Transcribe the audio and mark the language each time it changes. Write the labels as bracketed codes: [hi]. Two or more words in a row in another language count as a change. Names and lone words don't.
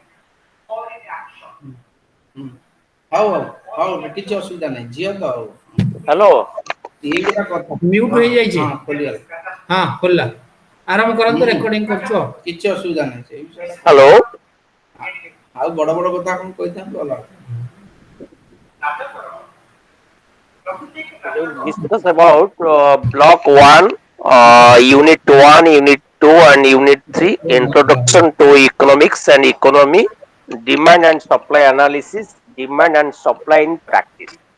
[or] ହୁଁ ହଉ ହଉ ହଉ କିଛି ଅସୁବିଧା ନାହିଁ ଝିଅ ତ ଆଉ। ହ୍ୟାଲୋ। ଏଇଗୁଡ଼ା କଥା ମ୍ୟୁଟ୍ ହଁ ହେଇଯାଇଛି। ହଁ ଖୋଲିଗଲା। ହଁ ଖୋଲିଲା। ଆରମ୍ଭ କରନ୍ତୁ ହୁଁ ରେକର୍ଡିଂ କରୁଛୁ ଆଉ। କିଛି ଅସୁବିଧା ନାହିଁ ସେଇ ବିଷୟରେ ହ୍ୟାଲୋ। ଆଉ ବଡ ବଡ କଥା କଣ କହିଥାନ୍ତୁ ଭଲ। [en] We will discuss about Block 1, Unit 1, Unit 2, and Unit 3, Introduction to Economics and Economy, Demand and Supply Analysis, Demand and Supply in Practice.